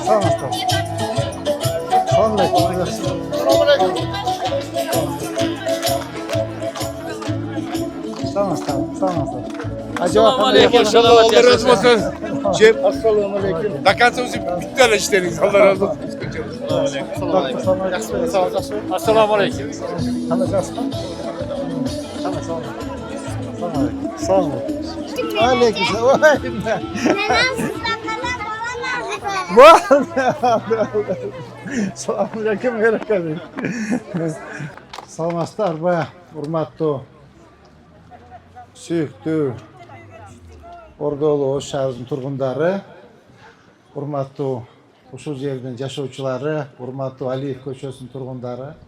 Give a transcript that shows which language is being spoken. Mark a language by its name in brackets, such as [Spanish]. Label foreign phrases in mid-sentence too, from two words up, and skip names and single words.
[Arabic] السلام عليكم. Tamam. السلام عليكم. [Turkish] Allah razı olsun. [Arabic] السلام عليكم. [Turkish] Dakansınız bitti öyle işleriniz. Allah razı olsun. [Arabic] السلام عليكم. [Turkish] Sağ olun. Aleyküm selam. [Uzbek] Assalomu alaykum barakatuh. Salomsizlar va hurmatli suyukli Ordoğlu shahrining turg'unlari, hurmatli ushul yerning yashovchilari, hurmatli Aliyev ko'chasining turg'unlari.